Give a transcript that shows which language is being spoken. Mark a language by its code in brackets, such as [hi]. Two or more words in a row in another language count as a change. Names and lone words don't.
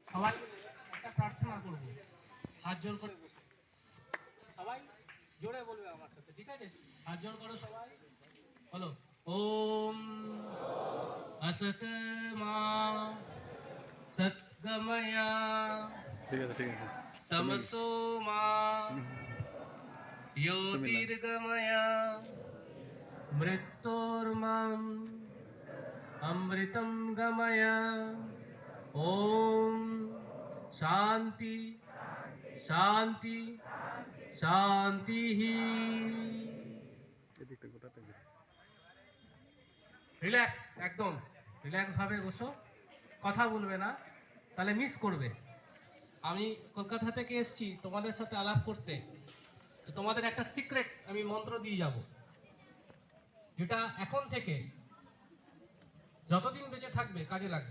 [bn] সবাই একটা প্রার্থনা করব, হাত জোর করে বসে সবাই জোরে বলবে আমার সাথে, ঠিক আছে? হাত জোর করো সবাই, বলো ওম [sa] असत मा सत्गमया तमसो मा ज्योतिर्गमया मृत्योर्माम् अमृतं गमया। ओम शांति शांति शांति ही। [bn] রিল্যাক্স, একদম রিল্যাক্স ভাবে বসো, কথা বলবে না, তাহলে মিস করবে। আমি কলকাতা থেকে এসেছি তোমাদের সাথে আলাপ করতে, তোমাদের একটা সিক্রেট আমি মন্ত্র দিয়ে যাব, যেটা এখন থেকে যতদিন বেঁচে থাকবে কাজে লাগবে।